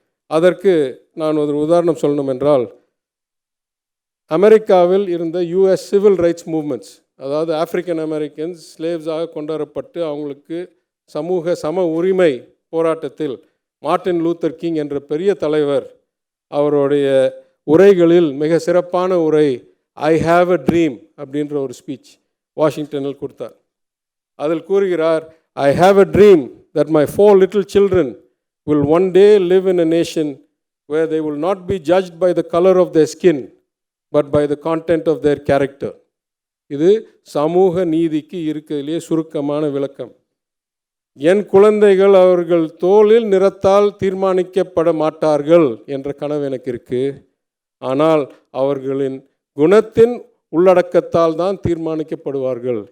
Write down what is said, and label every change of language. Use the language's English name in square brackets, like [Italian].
[Tamil] அதற்கு நான் ஒரு உதாரணம் சொல்லணும் என்றால், அமெரிக்காவில் இருந்த US சிவில் ரைட்ஸ் மூவ்மெண்ட்ஸ், அதாவது ஆப்பிரிக்கன் அமெரிக்கன்ஸ் ஸ்லேவ்ஸாக கொண்டுவரப்பட்டு அவங்களுக்கு சமூக சம உரிமை போராட்டத்தில் மார்ட்டின் லூத்தர் கிங் என்ற பெரிய தலைவர் அவருடைய உரைகளில் மிக சிறப்பான உரை ஐ ஹாவ் அ ட்ரீம் அப்படின்ற ஒரு ஸ்பீச் வாஷிங்டனில் கொடுத்தார். அதில் கூறுகிறார், [English] I have a dream that my 4 little children will one day live in a nation where they will not be judged by the color of their skin but by the content of their character. [Tamil] இது சமூக நீதிக்கு இருக்கிறதுலே சுருக்கமான விளக்கம். என் குழந்தைகள் அவர்கள் தோலில் நிறத்தால் தீர்மானிக்கப்பட மாட்டார்கள் என்ற கனவு எனக்கு இருக்கு. ஆனால் அவர்களின் குணத்தின் உள்ளடக்கத்தால் தான் தீர்மானிக்கப்படுவார்கள்.